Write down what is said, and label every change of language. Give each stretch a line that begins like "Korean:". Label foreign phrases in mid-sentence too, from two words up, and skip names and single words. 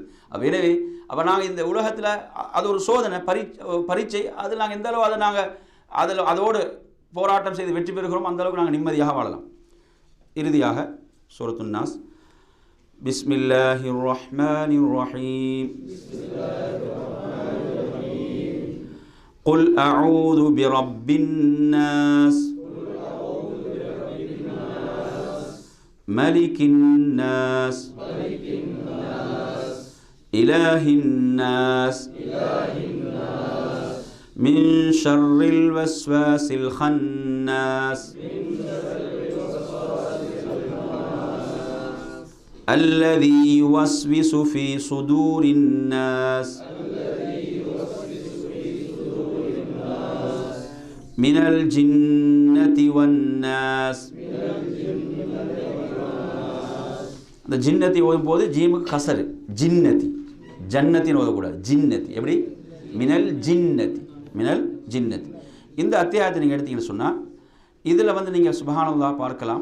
Tamil: அப்போ எனவே அப்போ நாங்கள் இந்த உலகத்தில் அது ஒரு சோதனை பரீட்சை. அதில் நாங்கள் எந்த அளவு அதை நாங்கள் அதோடு போராட்டம் செய்து வெற்றி பெறுகிறோம், அந்த அளவுக்கு நாங்கள் நிம்மதியாக வாழலாம்.
Arabic: இறுதியாக سورة الناس. بسم الله الرحمن الرحيم. قل أعوذ برب الناس ملك الناس إله الناس من شر الوسواس الخناس الذي يوسوس في صدور الناس من الجنة والناس.
Tamil: அந்த ஜின்னத்தி ஓதும்போது ஜீமுக்கு கசரு, ஜின்னதி, ஜன்னத்தின்னு ஓதக்கூடாது, ஜின்னதி.
Arabic: எப்படி? من الجنة.
Tamil: இந்த அத்தியாயத்தை நீங்கள் எடுத்தீங்கன்னு சொன்னால் இதில் வந்து நீங்கள் சுப்ஹானல்லாஹ் பார்க்கலாம்.